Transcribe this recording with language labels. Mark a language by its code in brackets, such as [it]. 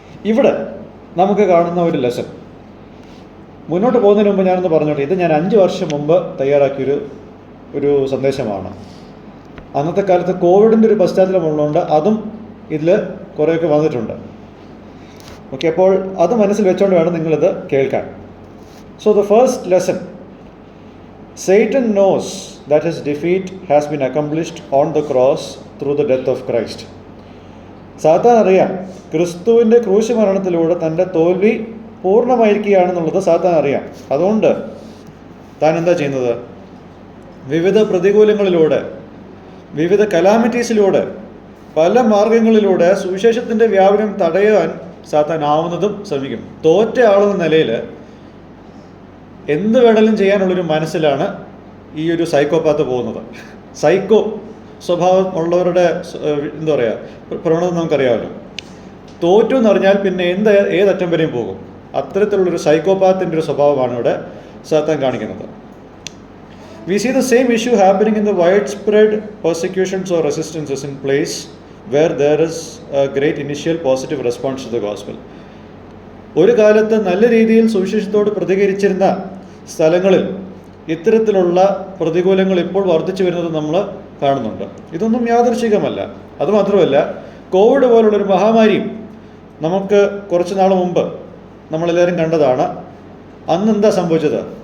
[ml] ഇവിടെ നമുക്ക് കാണുന്ന ഒരു ലെസൺ, മുന്നോട്ട് പോകുന്നതിന് മുമ്പ് ഞാനൊന്ന് പറഞ്ഞോട്ടെ. ഇത് ഞാൻ 5 വർഷം മുമ്പ് തയ്യാറാക്കിയൊരു സന്ദേശമാണ്. അന്നത്തെ കാലത്ത് കോവിഡിൻ്റെ ഒരു പശ്ചാത്തലം ഉള്ളതുകൊണ്ട് അതും ഇതിൽ കുറേയൊക്കെ വന്നിട്ടുണ്ട്. ഓക്കെ, അപ്പോൾ അത് മനസ്സിൽ വെച്ചുകൊണ്ട് വേണം നിങ്ങളിത് കേൾക്കാൻ. [en] So the first lesson, Satan knows that his defeat has been accomplished on the cross through the death of Christ. [ml] സാത്താൻ അറിയാം ക്രിസ്തുവിൻ്റെ ക്രൂശ് മരണത്തിലൂടെ തൻ്റെ തോൽവി പൂർണ്ണമായിരിക്കുകയാണെന്നുള്ളത് സാത്താൻ അറിയാം. അതുകൊണ്ട് താൻ എന്താ ചെയ്യുന്നത്? വിവിധ പ്രതികൂലങ്ങളിലൂടെ, വിവിധ കലാമിറ്റീസിലൂടെ, പല മാർഗങ്ങളിലൂടെ സുവിശേഷത്തിൻ്റെ വ്യാപനം തടയാൻ സാത്താൻ ആവുന്നതും ശ്രമിക്കും. തോറ്റ ആളെന്ന നിലയിൽ എന്ത് വേണമെങ്കിലും ചെയ്യാനുള്ളൊരു മനസ്സിലാണ് ഈ ഒരു സൈക്കോപാത്ത് പോകുന്നത്. സൈക്കോ സ്വഭാവം ഉള്ളവരുടെ എന്താ പറയുക പ്രവണത നമുക്കറിയാമല്ലോ. തോറ്റു എന്ന് പറഞ്ഞാൽ പിന്നെ ഏതറ്റം വരെയും പോകും. അത്തരത്തിലുള്ളൊരു സൈക്കോപാത്തിൻ്റെ ഒരു സ്വഭാവമാണ് ഇവിടെ സാത്താൻ കാണിക്കുന്നത്. [en] We see the same issue happening in the widespread persecutions or resistances in place where there is a great initial positive response to the gospel. [ml] ഒരു കാലത്ത് നല്ല രീതിയിൽ സുവിശേഷത്തോട് പ്രതികരിച്ചിരുന്ന സ്ഥലങ്ങളിൽ ഇത്തരത്തിലുള്ള പ്രതികൂലങ്ങൾ ഇപ്പോൾ വർദ്ധിച്ചു വരുന്നത് നമ്മൾ കാണുന്നുണ്ട്. ഇതൊന്നും യാദൃശ്ചികമല്ല. അതുമാത്രമല്ല, കോവിഡ് പോലുള്ളൊരു മഹാമാരിയും നമുക്ക് കുറച്ച് നാൾ മുമ്പ് നമ്മളെല്ലാവരും കണ്ടതാണ്. അന്ന് എന്താ സംഭവിച്ചത്?